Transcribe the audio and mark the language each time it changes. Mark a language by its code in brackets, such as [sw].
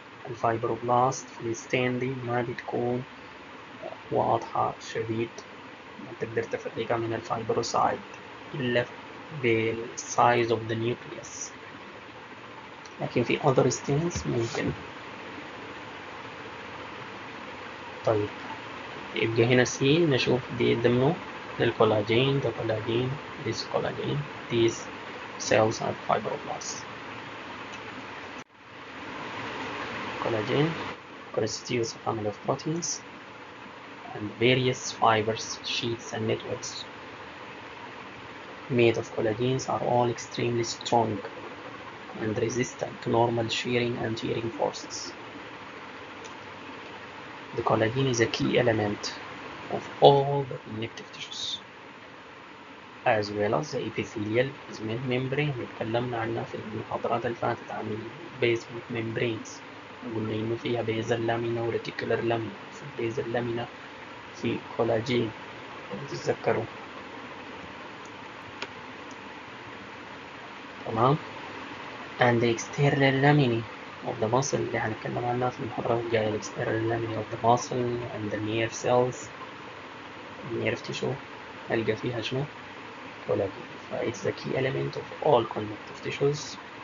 [ar] الفايبروبلاست في الستين دي ما بتكون واضحة شديد، ما تقدر تفرقها من الفايبروسايت إلا بالسايز [en] of the nucleus، [ar] لكن في [en] other stains [ar] ممكن. طيب يبقى هنا سي نشوف دي ضمنه للكولاجين، ده كولاجين، [en] this collagen, these cells are fibroblasts. Collagen constitutes a family of proteins and various fibers, sheets and networks made of collagens are all extremely strong and resistant to normal shearing and tearing forces. The collagen is a key element of all the connective tissues as well as the epithelial basement membrane [ar] اللي اتكلمنا عنها في المحاضرات اللي فاتت عن [en] basement membranes. [ar] قلنا إنه فيها basal lamina و reticular lamina. في basal lamina في كولاجين تتذكروا. تمام. [en] and the external laminae of the muscle [ar] اللي هنتكلم عنها في المحاضرة الجاية. [en] the external laminae of the muscle and the nerve cells, nerve tissue [ar] هلقى فيها شنو؟ [en] collagen. it's the key element of all connective tissues.